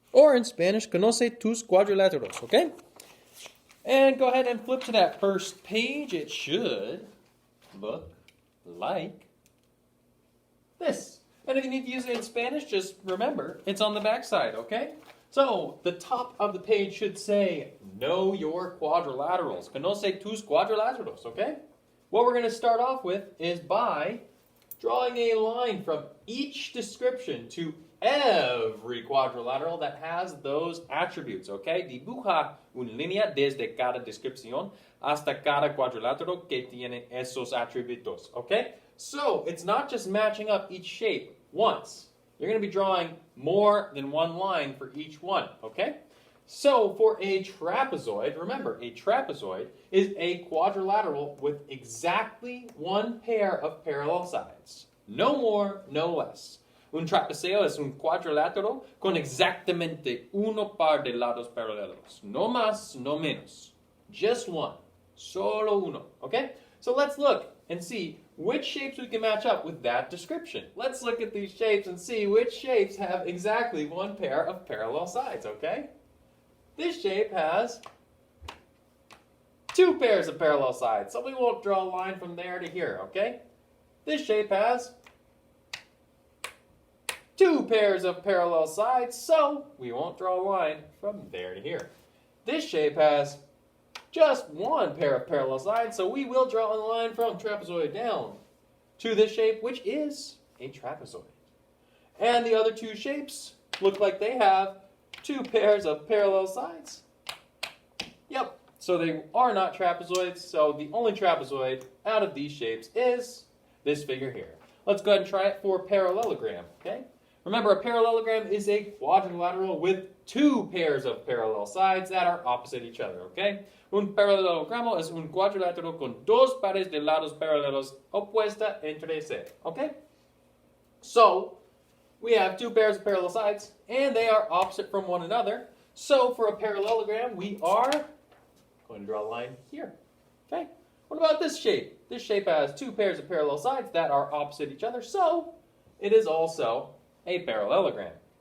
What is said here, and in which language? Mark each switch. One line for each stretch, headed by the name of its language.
English: Or in Spanish,
Spanish: conoce tus cuadriláteros,
English: okay? And go ahead and flip to that first page. It should look like this. And if you need to use it in Spanish, just remember, it's on the back side, okay? So, the top of the page should say, know your quadrilaterals.
Spanish: Conoce tus cuadriláteros, okay?
English: What we're going to start off with is by drawing a line from each description to every quadrilateral that has those attributes, okay?
Spanish: Dibuja una línea desde cada descripción hasta cada cuadrilátero que tiene esos atributos, okay?
English: So, it's not just matching up each shape once. You're going to be drawing more than one line for each one, okay? So, for a trapezoid, remember, a trapezoid is a quadrilateral with exactly one pair of parallel sides. No more, no less.
Spanish: Un trapeceo es un cuadrilátero con exactamente uno par de lados paralelos. No más, no menos.
English: Just one.
Spanish: Solo uno, okay?
English: So let's look and see which shapes we can match up with that description. Let's look at these shapes and see which shapes have exactly one pair of parallel sides, okay? This shape has two pairs of parallel sides, so we won't draw a line from there to here, okay? This shape has two pairs of parallel sides, so we won't draw a line from there to here. This shape has just one pair of parallel sides, so we will draw a line from trapezoid down to this shape, which is a trapezoid. And the other two shapes look like they have two pairs of parallel sides. Yep, so they are not trapezoids, so the only trapezoid out of these shapes is this figure here. Let's go ahead and try it for parallelogram, okay? Remember, a parallelogram is a quadrilateral with two pairs of parallel sides that are opposite each other, okay?
Spanish: Un paralelogramo es un cuadrilátero con dos pares de lados paralelos opuesta entre sí, okay?
English: So, we have two pairs of parallel sides, and they are opposite from one another. So, for a parallelogram, we are going to draw a line here, okay? What about this shape? This shape has two pairs of parallel sides that are opposite each other, so it is also a parallelogram.